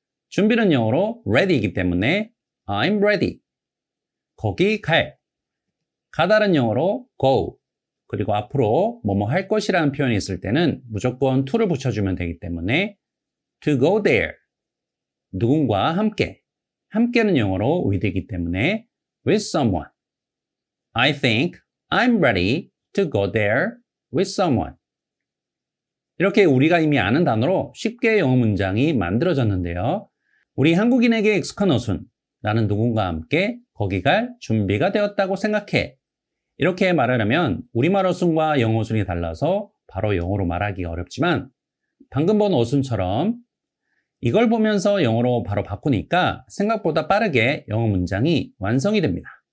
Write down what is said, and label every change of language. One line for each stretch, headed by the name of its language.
Korean: 준비는 영어로 ready이기 때문에
English: I'm ready.
Korean: 거기 갈. 가다는 영어로 go. 그리고 앞으로 뭐뭐 할 것이라는 표현이 있을 때는 무조건 to를 붙여주면 되기 때문에
English: to go there.
Korean: 누군가와 함께. 함께는 영어로 with이기 때문에
English: with someone. I think I'm ready to go there with someone.
Korean: 이렇게 우리가 이미 아는 단어로 쉽게 영어 문장이 만들어졌는데요. 우리 한국인에게 익숙한 어순. 나는 누군가와 함께 거기 갈 준비가 되었다고 생각해. 이렇게 말하려면 우리말 어순과 영어 어순이 달라서 바로 영어로 말하기가 어렵지만 방금 본 어순처럼 이걸 보면서 영어로 바로 바꾸니까 생각보다 빠르게 영어 문장이 완성이 됩니다.